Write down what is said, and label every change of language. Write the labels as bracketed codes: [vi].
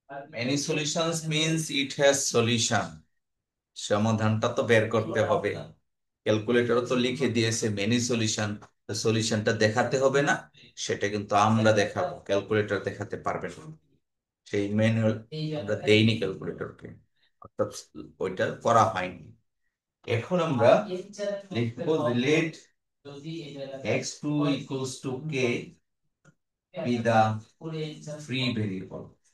[en] Many solutions means it has solution. [bn] সমাধানটা তো বের করতে হবে। ক্যালকুলেটরও তো লিখে দিয়েছে মেনি সলিউশন, সলিউশনটা দেখাতে হবে না? সেটা কিন্তু আমরা দেখাবো, ক্যালকুলেটর দেখাতে পারবে না। সেই ম্যানুয়াল আমরা দেইনি ক্যালকুলেটরকে, অর্থাৎ ওইটা করা হয়নি। এখন আমরা লিখবো [en] Let x2 equals to k be the free variable.